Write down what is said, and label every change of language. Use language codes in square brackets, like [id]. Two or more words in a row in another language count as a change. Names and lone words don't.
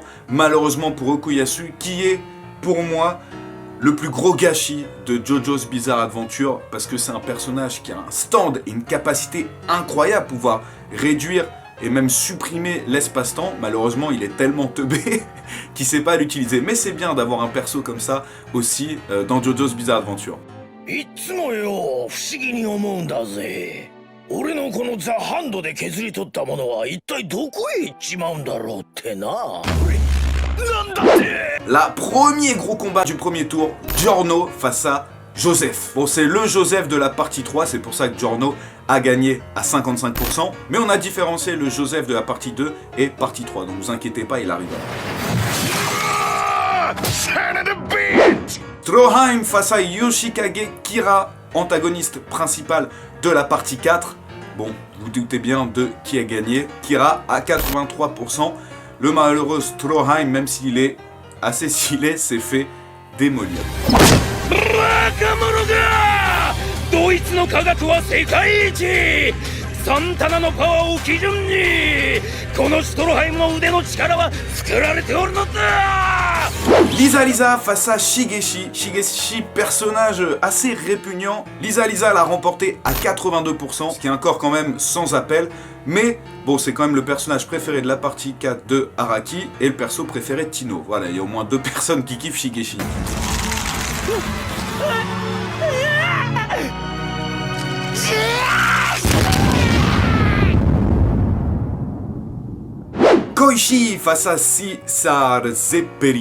[fr] Malheureusement pour Okuyasu, qui est pour moi le plus gros gâchis de JoJo's Bizarre Adventure, parce que c'est un personnage qui a un stand et une capacité incroyable à pouvoir réduire et même supprimer l'espace-temps. Malheureusement, il est tellement teubé qu'il ne sait pas l'utiliser. Mais c'est bien d'avoir un perso comme ça aussi dans JoJo's Bizarre Adventure. [ja] いつもよ不思議に思うんだぜ。俺のこのザ・ハンドで削り取ったものは一体どこへ行っちまうんだろうってな。なんだって。 [fr] La premier gros combat du premier tour, Giorno face à Joseph. Bon, c'est le Joseph de la partie 3, c'est pour ça que Giorno a gagné à 55%. Mais on a différencié le Joseph de la partie 2 et partie 3, donc vous inquiétez pas, il arrivera. Stroheim face à Yoshikage Kira, antagoniste principal de la partie 4. Bon, vous doutez bien de qui a gagné. Kira à 83%. Le malheureux Stroheim, même s'il est assez stylé, s'est fait démolir. [ja] ドイツの科学は世界一サンタナのパワーを基準にこのストロハイムの腕の力は作られておるのだ [fr] Lisa Lisa face à Shigeshi. Shigeshi, personnage assez répugnant. Lisa Lisa l'a remporté à 82%, ce qui est encore quand même sans appel. Mais bon, c'est quand même le personnage préféré de la partie 4 de Araki et le perso préféré de Tino. Voilà, il y a au moins 2 personnes qui kiffent Shigeshi. Koichi face à César Zepperi.